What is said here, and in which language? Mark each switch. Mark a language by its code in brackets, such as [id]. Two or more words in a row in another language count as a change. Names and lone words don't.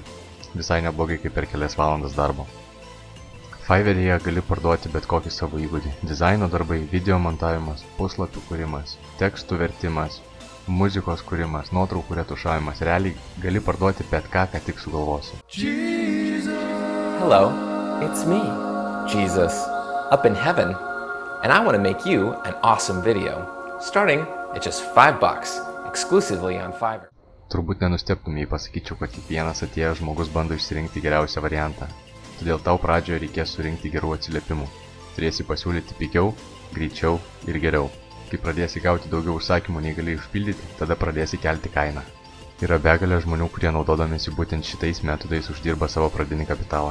[lt] Visai neblogai kaip per kelias valandas darbo. Fiverr'yje gali parduoti bet kokį savo įgūdį. Dizaino darbai, video montavimas, puslapių kūrimas, tekstų vertimas, muzikos kūrimas, nuotraukų retušavimas. Realiai gali parduoti bet ką, ką tik sugalvosi. [en] Hello, it's me, Jesus, up in heaven, and I want to make you an awesome video, starting at just $5, exclusively on Fiverr. [lt] Turbūt nenustebtum, jei pasakyčiau, kad kiekvienas atėjęs žmogus bando išsirinkti geriausią variantą. Todėl tau pradžioje reikės surinkti gerų atsiliepimų. Turėsi pasiūlyti pigiau, greičiau ir geriau. Kai pradėsi gauti daugiau užsakymų nei gali užpildyti, tada pradėsi kelti kainą. Yra begalė žmonių, kurie naudodamiesi būtent šitais metodais uždirba savo pradinį kapitalą.